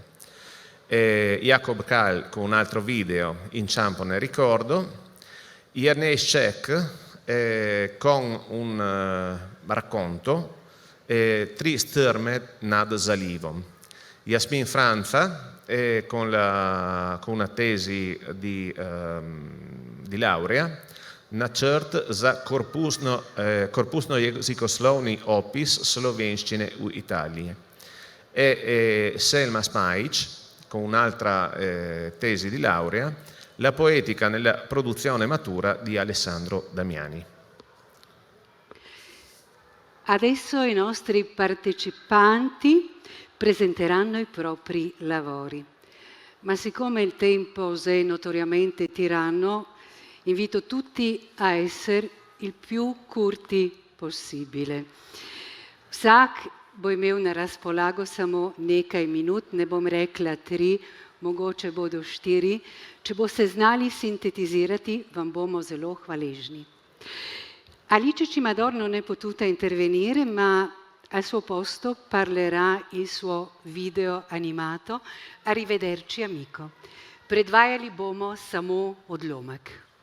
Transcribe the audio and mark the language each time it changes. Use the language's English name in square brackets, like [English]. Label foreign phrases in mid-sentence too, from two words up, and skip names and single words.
[Italian] Jacob Kahl con un altro video, Inciampo nel ricordo, Ernest Scheck con un racconto, Tri stürmet nad Salivom, Jasmin Franza con una tesi di laurea, Načrt za korpusno jezikoslovni opis slovenščine u Italiji, e Selma Spajic con un'altra tesi di laurea, La poetica nella produzione matura di Alessandro Damiani. Adesso i nostri partecipanti presenteranno i propri lavori, ma siccome il tempo è notoriamente tiranno, invito tutti a essere il più curti possibile. [Slovenian] Vsak bo imel na razpolago samo nekaj minut, ne bom rekla 3, mogoče bodo 4. Če boste znali sintetizirati, vam bomo zelo hvaležni. [Italian] Alice Cimador non è potuta intervenire, ma al suo posto parlerà il suo video animato Arrivederci amico. [Slovenian] Predvajali bomo samo odlomek.